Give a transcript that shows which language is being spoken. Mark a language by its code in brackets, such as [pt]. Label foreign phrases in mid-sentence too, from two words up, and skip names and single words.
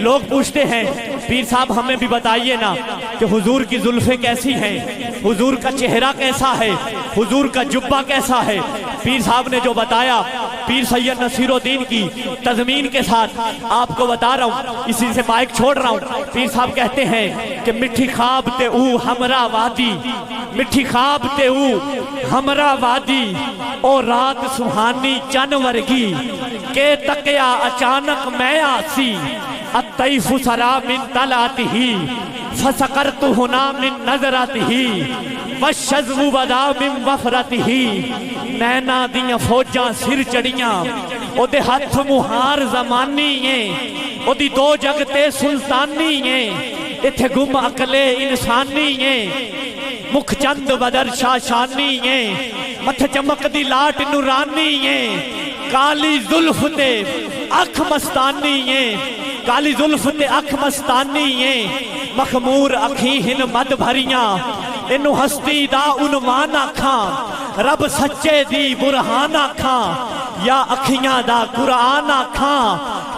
[ur] لوگ پوچھتے ہیں پیر صاحب ہمیں بھی بتائیے نا کہ حضور کی زلفیں کیسی ہیں، حضور کا چہرہ کیسا ہے، حضور کا جبہ کیسا ہے. پیر صاحب نے جو بتایا، پیر سید نصیر الدین کی تضمین کے ساتھ آپ کو بتا رہا ہوں، اسی سے مائیک چھوڑ رہا ہوں. پیر صاحب کہتے ہیں کہ [pa] مٹھی خواب تے او ہمرا وادی، مٹھی خواب تے او ہمرا وادی، او رات سہانی چن ورگی کے تکیا اچانک میں آسی, [ar] أطيف سرى من طلعته فسكرت هنا من نظرته وشذب بدا من وفرته. [pa] نیناں دیاں فوجاں سر چڑھیاں، اودے ہتھ مہار زمانی ہے، اودی دو جگتے سلطانی ہے، ایتھے گم عقل انسانی ہے, مکھ چند بدر شاشانی ہے، متھ چمک دی لاٹ نورانی ہے، کالی زلف تے اکھ مستانی ہے، کالی زلف تے اکھ مستانی ہے، مخمور اکھی ہن مد بھریاں، اینوں ہستی دا عنوان آکھاں، رب سچے دی برہان آکھاں، یا اکھیاں دا قرآن آکھاں.